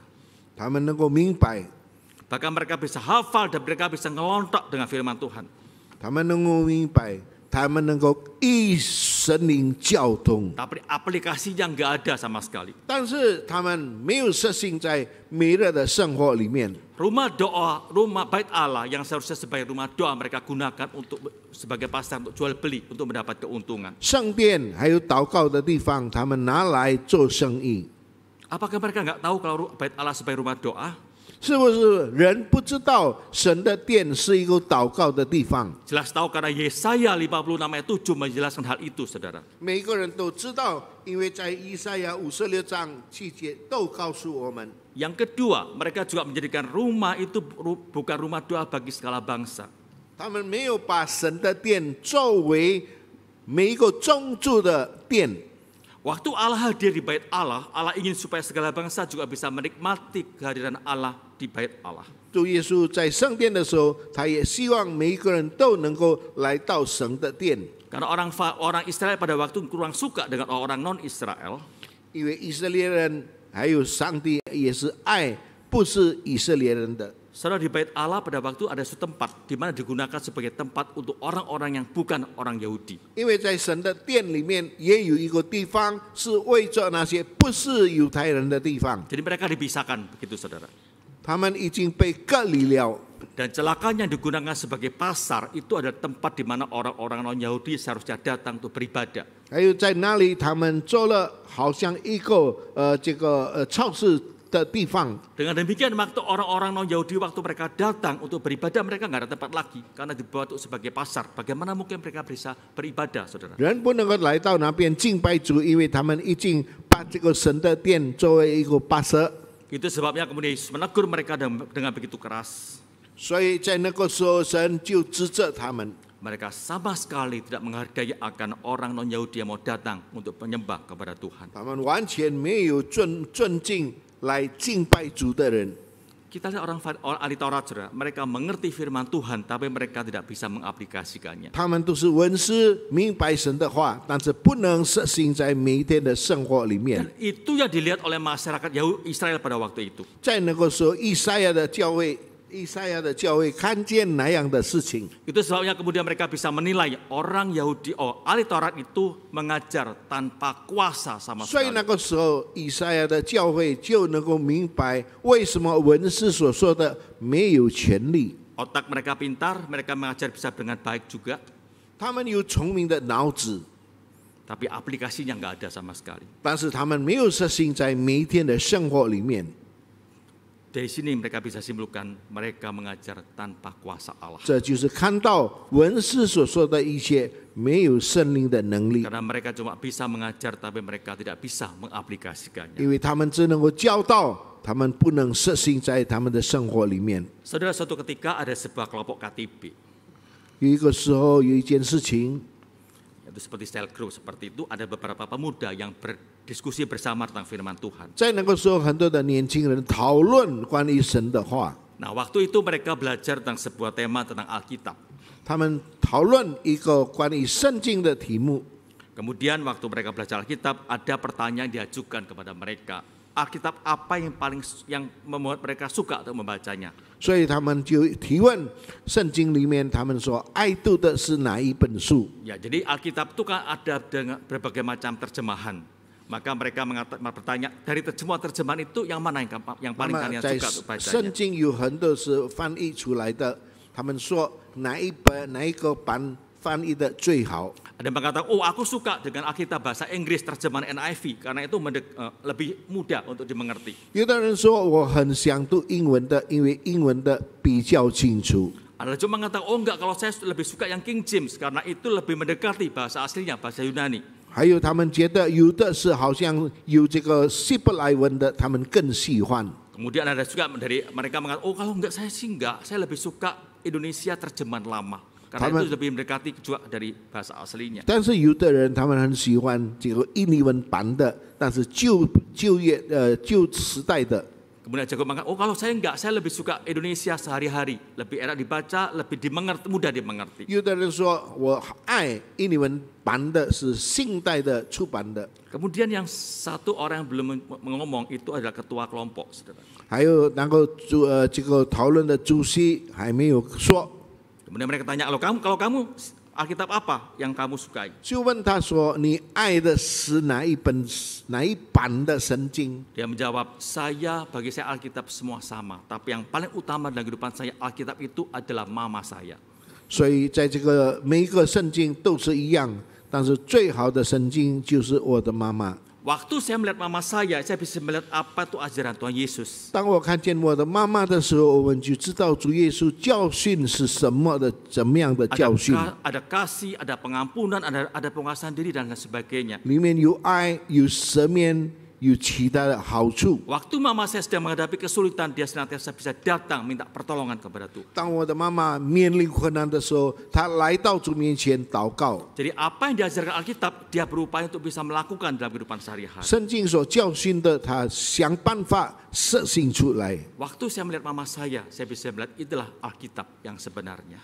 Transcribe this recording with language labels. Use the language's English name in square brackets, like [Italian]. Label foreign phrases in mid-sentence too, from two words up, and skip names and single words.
[Chinese] 他们能够明白， [Indonesian] Bahkan mereka bisa hafal dan mereka bisa ngelontok dengan firman Tuhan. [Chinese] 他们能够明白，他们能够以神灵交通。 [Indonesian] Tapi aplikasinya nggak ada sama sekali. [Chinese] 但是他们没有实行在每日的生活里面。 [Indonesian] Rumah doa, rumah bait Allah yang seharusnya sebagai rumah doa mereka gunakan untuk sebagai pasar untuk jual beli untuk mendapat keuntungan. [Chinese] 圣殿还有祷告的地方，他们拿来做生意。 [Indonesian] Apakah mereka nggak tahu kalau bait Allah sebagai rumah doa? [Chinese] 是不是人不知道神的殿是一个祷告的地方？ [Indonesian] Jelas tahu karena Yesaya 56 ayat 7 menjelaskan hal itu, saudara. [Chinese] 每个人都知道，因为在以赛亚56章7节都告诉我们。 [Indonesian] Yang kedua, mereka juga menjadikan rumah itu bukan rumah doa bagi segala bangsa. [Chinese] 他们没有把神的殿作为每一个宗族的殿。 [Indonesian] Waktu Allah hadir di bait Allah, Allah ingin supaya segala bangsa juga bisa menikmati kehadiran Allah di bait Allah. [Chinese] 主耶稣在圣殿的时候，他也希望每一个人都能够来到神的殿。 [Indonesian] Karena orang Israel pada waktu kurang suka dengan orang non-Israel. [Chinese] 因为以色列人还有上帝也是爱不是以色列人的。 [Indonesian] Saudara, di bait Allah pada waktu ada suatu tempat di mana digunakan sebagai tempat untuk orang-orang yang bukan orang Yahudi. [Chinese] 因为在神的殿里面也有一个地方是为着那些不是犹太人的地方， [Indonesian] Jadi mereka dipisahkan begitu, saudara. [Chinese] 他们已经被隔离了。 [Indonesian] Dan celakanya yang digunakan sebagai pasar itu adalah tempat di mana orang-orang non-Yahudi seharusnya datang untuk beribadah. [Chinese] 还有在那里，他们做了好像一个超市的地方。 [Indonesian] Dengan demikian waktu orang-orang non-Yahudi waktu mereka datang untuk beribadah, mereka nggak ada tempat lagi karena dibuat sebagai pasar. Bagaimana mungkin mereka bisa beribadah, saudara? [Chinese] 人不能够来到那边敬拜主，因为他们已经把这个神的殿作为一个巴舍。 [Indonesian] Itu sebabnya kemudian Yesus menegur mereka dengan begitu keras. [Chinese] 所以在那个时候，神就指责他们。 [Indonesian] Mereka sama sekali tidak menghargai akan orang non-Yahudi yang mau datang untuk menyembah kepada Tuhan. [Chinese] 他们完全没有尊敬来敬拜主的人。 [Indonesian] Kita lihat orang ahli Taurat, saudara, mereka mengerti firman Tuhan, tapi mereka tidak bisa mengaplikasikannya. [Chinese] 他们都是文士，明白神的话，但是不能实行在每一天的生活里面。 [Indonesian] Dan itu yang dilihat oleh masyarakat Israel pada waktu itu. [Chinese] 在那个时候，以赛亚的教会看见那样的事情， [Indonesian] Itu sebabnya kemudian mereka bisa menilai orang Yahudi, ahli Taurat itu mengajar tanpa kuasa sama [Chinese] 所以 [Indonesian] sekali. [Chinese] 那个时候，以赛亚的教会就能够明白为什么文士所说的没有权利。 [Indonesian] Otak mereka pintar, mereka mengajar bisa dengan baik juga, [Chinese] 他们有聪明的脑子， [Indonesian] tapi aplikasinya nggak ada sama sekali. [Chinese] 但是他们没有实行在每一天的生活里面。 [Indonesian] Dari sini mereka bisa simpulkan mereka mengajar tanpa kuasa Allah. [Chinese] 这就是看到文士所说的一切没有圣灵的能力， [Indonesian] Karena mereka cuma bisa mengajar, tapi mereka tidak bisa mengaplikasikannya. [Chinese] 因为他们只能够教导，他们不能实行在他们的生活里面。 [Indonesian] Saudara, suatu ketika ada sebuah kelompok KTB, [Chinese] 有一个时候，有一件事情， [Indonesian] yaitu seperti [English] cell group [Indonesian] seperti itu, ada beberapa pemuda yang berdiskusi bersama tentang firman Tuhan. [Chinese] 在那个时候，很多的年轻人讨论关于神的话， [Indonesian] Nah, waktu itu mereka belajar tentang sebuah tema tentang Alkitab. [Chinese] 他们讨论一个关于圣经的题目。 [Indonesian] Kemudian waktu mereka belajar Alkitab, ada pertanyaan yang diajukan kepada mereka. Alkitab apa yang membuat mereka suka untuk membacanya? [Chinese] 所以他们就提问圣经里面，他们说爱读的是哪一本书？ [Indonesian] Ya, jadi Alkitab itu kan ada dengan berbagai macam terjemahan. Maka mereka bertanya, dari terjemahan itu yang mana yang paling [Chinese] 那 [Indonesian] kalian [Chinese] 么在 [Indonesian] suka untuk [Chinese] 圣 [Indonesian] bacanya? [Chinese] 经有很多是翻译出来的，他们说哪一个版翻译的最好？ [Indonesian] Ada yang mengatakan, oh aku suka dengan Alkitab bahasa Inggris terjemahan NIV karena itu lebih mudah untuk dimengerti. [Chinese] 有的人说我很想读英文的，因为英文的比较清楚。 [Indonesian] Ada juga mengatakan, oh enggak, kalau saya lebih suka yang King James karena itu lebih mendekati bahasa aslinya, bahasa Yunani. [Chinese] 还有他们觉得有的是好像有这个希伯来文的，他们更喜欢。 [Indonesian] Kemudian ada juga dari mereka mengatakan, oh kalau enggak saya sih enggak, saya lebih suka Indonesia terjemahan lama. Karena itu lebih mendekati juga dari bahasa aslinya. [Chinese] 但是有的人他们很喜欢这个印尼文版的，但是旧时代的。 [Indonesian] Kemudian Jacob mengatakan, oh kalau saya enggak, saya lebih suka Indonesia sehari-hari, lebih enak dibaca, lebih dimengerti, mudah dimengerti. [Chinese] 有的人说我爱印尼文版的是现代的出版的。 [Indonesian] Kemudian yang satu orang yang belum ngomong itu adalah ketua kelompok, saudara. [Chinese] 还有能够这个讨论的主席还没有说。 [Indonesian] Kemudian mereka tanya, kalau kamu Alkitab apa yang kamu sukai? [Chinese] 就问他说：“你爱的是哪一版的圣经？” [Indonesian] Dia menjawab, bagi saya Alkitab semua sama, tapi yang paling utama dalam kehidupan saya Alkitab itu adalah mama saya. [Chinese] 所以在这个每一个圣经都是一样，但是最好的圣经就是我的妈妈。 [Indonesian] Waktu saya melihat mama saya bisa melihat apa itu ajaran Tuhan Yesus. [Chinese] 当我看见我的妈妈的时候，我们就知道主耶稣教训是什么的，怎么样的教训。 [Indonesian] Ada kasih, ada pengampunan, ada penguasaan diri dan sebagainya. [Chinese] 里面有爱，有赦免，有其他的好处。 [Indonesian] Waktu mama saya sedang menghadapi kesulitan, dia senantiasa bisa datang minta pertolongan kepada Tuhan. [Chinese] 当我的妈妈面临困难的时候，她来到主面前祷告。 [Indonesian] Jadi apa yang diajarkan Alkitab, dia berupaya untuk bisa melakukan dalam kehidupan sehari-hari. [Chinese] 圣经所教训的，她想办法实行出来。 [Indonesian] Waktu saya melihat mama saya bisa melihat itulah Alkitab yang sebenarnya.